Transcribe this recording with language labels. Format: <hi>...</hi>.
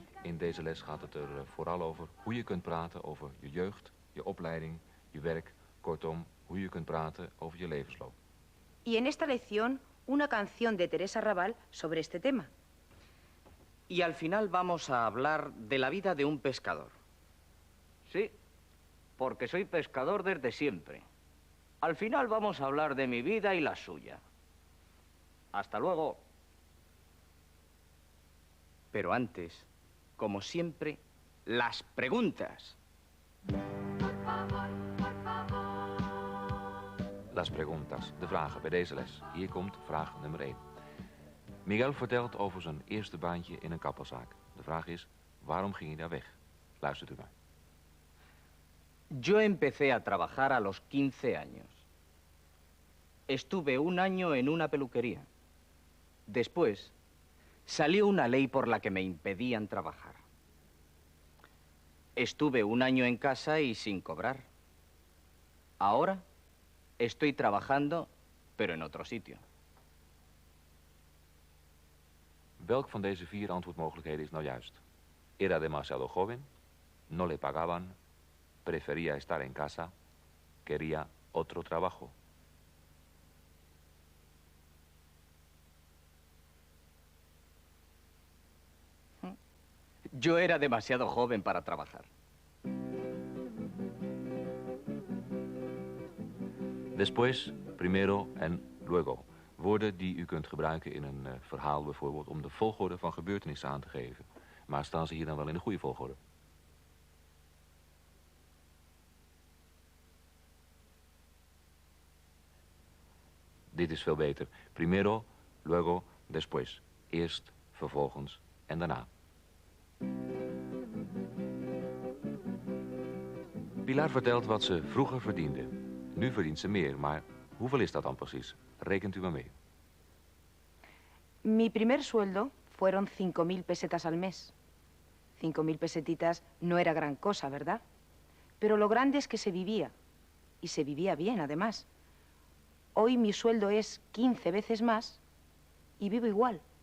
<nl>In deze les gaat het er vooral over hoe je kunt praten over je jeugd, je opleiding, je werk. Kortom, hoe je kunt praten over je levensloop.</nl> <es>Y en esta lección, una canción de Teresa Raval sobre este tema. Y al final vamos a hablar de la vida de un pescador. Sí, porque soy pescador desde siempre. Al final vamos a hablar de mi vida y la suya. Hasta luego. Pero antes, como siempre, las preguntas. Las preguntas,</es> <nl>de vragen bij deze les. Hier komt vraag nummer 1. Miguel vertelt over zijn eerste baantje in een kapperszaak. De vraag is, waarom ging hij daar weg? Luistert u maar.</nl> <es>Yo empecé a trabajar a los 15 años. Estuve un año en una peluquería. Después, salió una ley por la que me impedían trabajar. Estuve un año en casa y sin cobrar. Ahora estoy trabajando, pero en otro sitio.</es> <nl>Welk van deze 4 antwoordmogelijkheden is nou juist?</nl> <es>Era demasiado joven, no le pagaban, prefería estar en casa, quería otro trabajo. Yo era demasiado joven para trabajar. Después, primero en luego.</es> <nl>Woorden die u kunt gebruiken in een verhaal bijvoorbeeld om de volgorde van gebeurtenissen aan te geven. Maar staan ze hier dan wel in de goede volgorde? Dit is veel beter.</nl> <es>Primero, luego, después.</es> <nl>Eerst, vervolgens en daarna. Pilar vertelt wat ze vroeger verdiende. Nu verdient ze meer, maar hoeveel is dat dan precies? Rekent u maar mee.</nl> <es>Mi primer sueldo fueron 5.000 pesetas al mes. 5.000 pesetitas no era gran cosa, ¿verdad? Pero lo grande es que se vivía. Y se vivía bien, además. Hoy mi sueldo es 15 veces más y vivo igual.</es>